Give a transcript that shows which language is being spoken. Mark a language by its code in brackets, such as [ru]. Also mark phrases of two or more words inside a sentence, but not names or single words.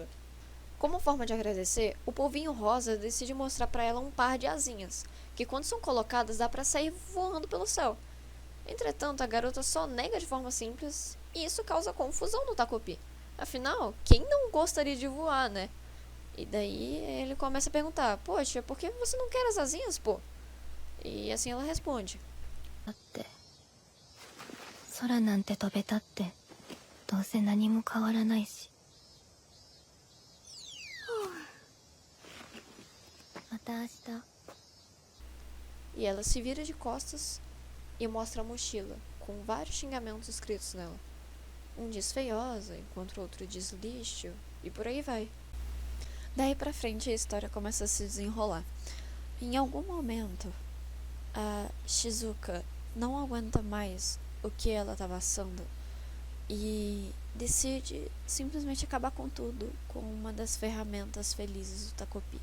[pt] Como forma de agradecer, o polvinho rosa decide mostrar para ela um par de asinhas, que quando são colocadas dá para sair voando pelo céu. Entretanto, a garota só nega de forma simples, e isso causa confusão no Takopi. Afinal, quem não gostaria de voar, né? E daí ele começa a perguntar, poxa, por que você não quer as asinhas, pô? E assim ela responde. [ja] だって空なんて飛べたってどうせ何も変わらないしまた明日 [pt] E ela se vira de costas e mostra a mochila, com vários xingamentos escritos nela. Um diz feiosa, enquanto o outro diz lixo, e por aí vai. Daí pra frente a história começa a se desenrolar. Em algum momento, a Shizuka não aguenta mais o que ela tá passando e decide simplesmente acabar com tudo com uma das ferramentas felizes do Takopi.